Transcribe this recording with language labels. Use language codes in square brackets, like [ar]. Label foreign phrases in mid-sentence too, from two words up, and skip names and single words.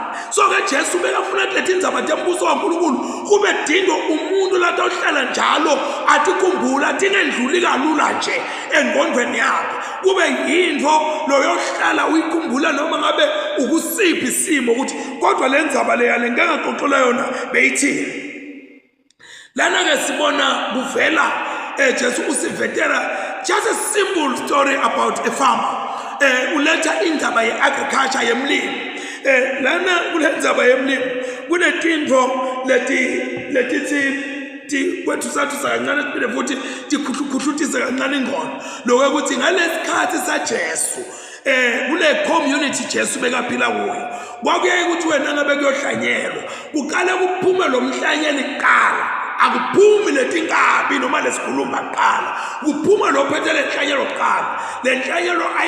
[ss] So ke Jesu bekafuna ukuthi indzaba tembuso waNkulunkulu kube dindo umuntu la tawuhlala njalo atikhumbula tingendluli kalula nje engqondweni yakhe kube yinto loyohlala uyikhumbula noma ngabe ukusiphi isimo ukuthi kodwa le ndzaba leya lengaxoxela yona beyithini. Lana ke sibona kuvela Jesu usivetera [en] just a simple story about a farmer. [ss] Uletha indaba ye-agriculture yemlimi. Lana kule ndzaba yemlimi kunetinto letithi kwethu sathu sakancane siphinde futhi tikhuhlutise kancane ingqondo lokho ukuthi ngalesikhathi saJesu kule community Jesu bekaphila kuyo kwakuye ukuthi wena ngabe kuyohlanyelwa kuqale kuphume lo mhlanyeli kuqala akuphumi letinkabi noma lesikhulumba kuqala kuphuma lo phethe lenhlanyelo kuqala lenhlanyelo